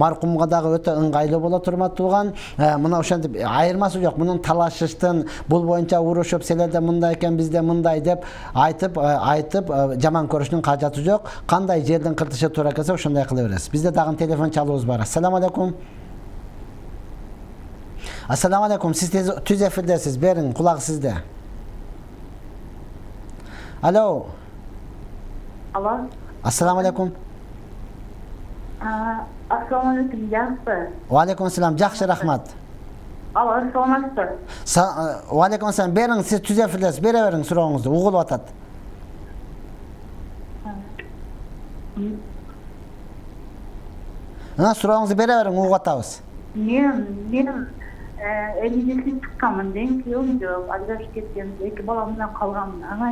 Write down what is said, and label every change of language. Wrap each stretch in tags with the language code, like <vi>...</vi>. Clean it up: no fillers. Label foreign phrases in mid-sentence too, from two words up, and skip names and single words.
<ky>Маркумга дагы өтө ыңгайлуу болот урматтууган. Мына ошентип айырмасы жок. Мунун талашыштын, бул боюнча урушуп, силерде мындай экен, бизде мындай деп айтып жаман көрүштүн кажаты жок. Кандай жердин кыртышы туура келсе ошондой кыла бересиз. Бизде дагы телефон чалуубуз бар.</ky> <ar>السلام عليكم السلام عليكم.</ar> <ky>Сиз түз эфирдесиз. Бериң, кулак сизде. Алло. Алло.</ky> <ar>السلام عليكم. السلام عليكم, жақсы. وعليكم السلام.</ar> <ky>Жакшы, рахмат. Алло, саламатсызбы?</ky> <ar>وعليكم السلام.</ar> <ky>Бериң, сиз түз эфирдесиз. Бере бериң сурооңузду. Угулуп атат. Сурооңузду бере бериң, угуп атабыз. Мен 57 чыкканмын, дейм, күйөөм жок, ажырашып кеткем, 2 балам менен калганмын.</ky>